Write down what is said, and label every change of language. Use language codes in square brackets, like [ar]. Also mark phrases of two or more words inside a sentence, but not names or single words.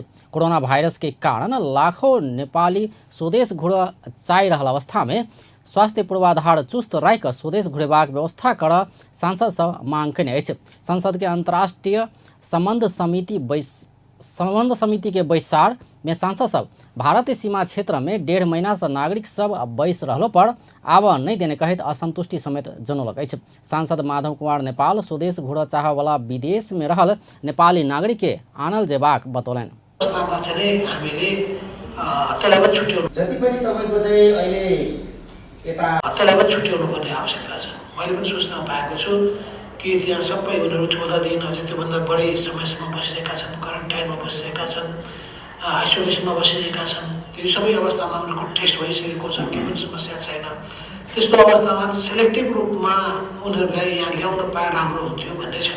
[mai] कोरोना वायरस के कारण लाखों नेपाली स्वदेश घुरऽ चाहि रहल अवस्था में स्वास्थ्य पूर्वाधार चुस्त राखि कऽ स्वदेश घुरेबाक व्यवस्था करऽ सांसद सब मांग कयने अछि। संसद के अंतर्राष्ट्रीय संबंध समिति के बैसार में सांसद सब भारतीय सीमा क्षेत्र में 1.5 महीना से नागरिक सब बैस रहलो पर आबऽ नहीं देने कहैत असंतुष्टि समेत जनौलक अछि। सांसद माधव कुमार नेपाल स्वदेश घुरऽ चाहऽ वाला विदेश में रहल नेपाली नागरिक के आनल जेबाक बतौलनि। [ne] छुट्याउनुपर्ने आवश्यकता छ। मैले पनि सूचना पाएको छु कि त्यहाँ सबै उनीहरू 14 दिन अझै त्योभन्दा बढी समयसम्म बसिरहेका छन्, क्वारेन्टाइनमा बसिरहेका छन्, आइसोलेसनमा बसिरहेका छन्। त्यो सबै अवस्थामा उनीहरूको टेस्ट भइसकेको छ, केही पनि समस्या छैन। त्यस्तो अवस्थामा सेलेक्टिभ रूपमा उनीहरूलाई यहाँ ल्याउन पाए राम्रो हुन्थ्यो भन्ने छ।